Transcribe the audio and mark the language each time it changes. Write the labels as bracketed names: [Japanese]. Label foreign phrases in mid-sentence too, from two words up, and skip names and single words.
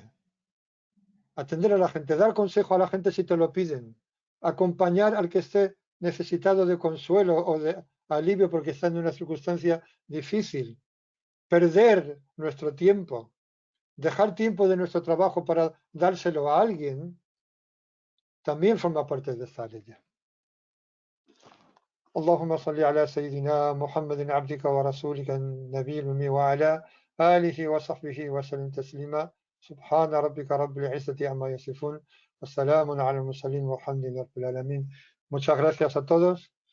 [Spanish] Atender a la gente, dar consejo a la gente si te lo piden, acompañar al que esté necesitado de consuelo o de alivio porque está en una circunstancia difícil, perder nuestro tiempo, dejar tiempo de nuestro trabajo para dárselo a alguien, también forma parte de esta ley. [Arabic] اللهم صل على سيدنا محمد عبدك ورسولك النبي الأمي وعلى آله وصحبه وسلم تسليما سبحان ربك رب العزة عما يصفون والسلام على المرسلين والحمد لله رب العالمين. [Spanish] Muchas gracias a todos.